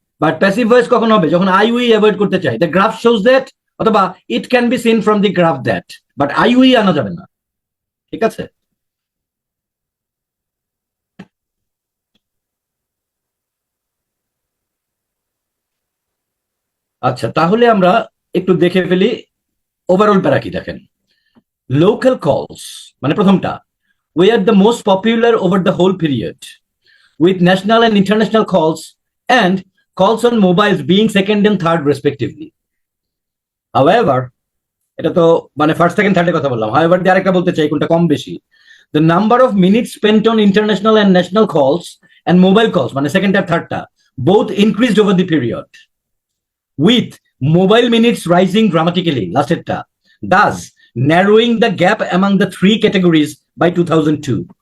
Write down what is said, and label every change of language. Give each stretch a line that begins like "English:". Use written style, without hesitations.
English: but passive voice
Bangla: কখন হবে? যখন
English: I we avoid করতে চাই, the graph shows that, অথবা it can be seen from the graph that, but I we
Bangla: আনা যাবে না। ঠিক আছে? আচ্ছা, তাহলে আমরা একটু দেখে ফেলি ওভারঅল প্যারা কি। দেখেন, লোকাল কলস মানে প্রথমটা,
English: we are the most popular over the whole period, with national and international calls and calls on mobiles being second and third respectively. However,
Bangla: এটা তো মানে ফার্স্ট সেকেন্ড থার্ডের কথা বললাম। হাউএভার দিয়ে আরেকটা বলতে চাই, কোনটা কম বেশি।
English: The number of minutes spent on international and national calls and mobile calls
Bangla: মানে second আর থার্ডটা
English: both increased over the period, with mobile minutes rising dramatically,
Bangla: লাস্টেরটা,
English: thus narrowing the gap among the three categories by 2002.